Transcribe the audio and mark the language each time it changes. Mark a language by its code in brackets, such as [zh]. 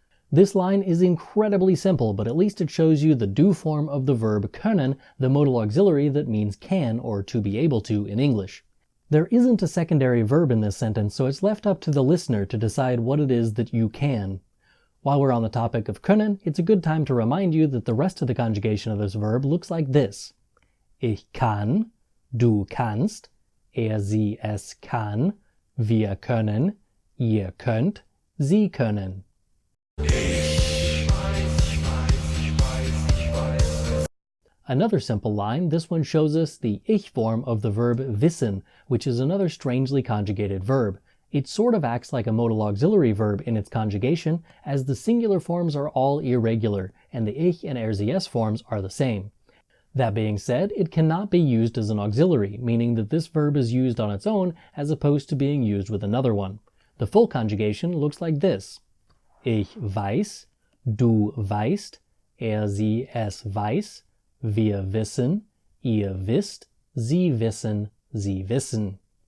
[en] This line is incredibly simple, but at least it shows you the do form of the verb können, the modal auxiliary that means can or to be able to in English. There isn't a secondary verb in this sentence, so it's left up to the listener to decide what it is that you can. While we're on the topic of können, it's a good time to remind you that the rest of the conjugation of this verb looks like this. [de] Ich kann, du kannst, sie, es kann, wir können, ihr könnt, sie können. [en] Another simple line, this one shows us the ich form of the verb wissen, which is another strangely conjugated verb. It sort of acts like a modal auxiliary verb in its conjugation, as the singular forms are all irregular, and the ich and sie forms are the same. That being said, it cannot be used as an auxiliary, meaning that this verb is used on its own as opposed to being used with another one. The full conjugation looks like this. [de] Ich weiß, du weißt, sie, es weiß, wir wissen, ihr wisst, sie wissen, sie wissen.